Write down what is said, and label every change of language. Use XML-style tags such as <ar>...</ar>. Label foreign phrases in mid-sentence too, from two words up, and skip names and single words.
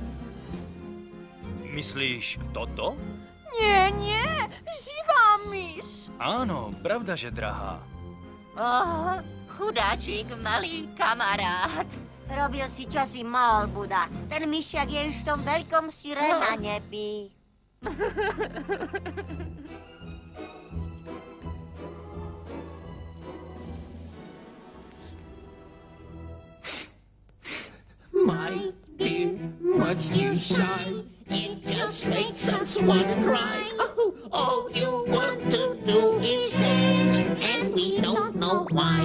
<sk>Myslíš toto? Nie, živá myš. Áno, pravda, že drahá. Chudáčik, malý kamarát. Robil si, čo si mohol, Buda. Ten myšiak je už v tom veľkom syre na nebi.</sk> <en>My dear, must you sigh? It just makes us want to cry. Oh, all you want to do is dance, and we don't know why.</en>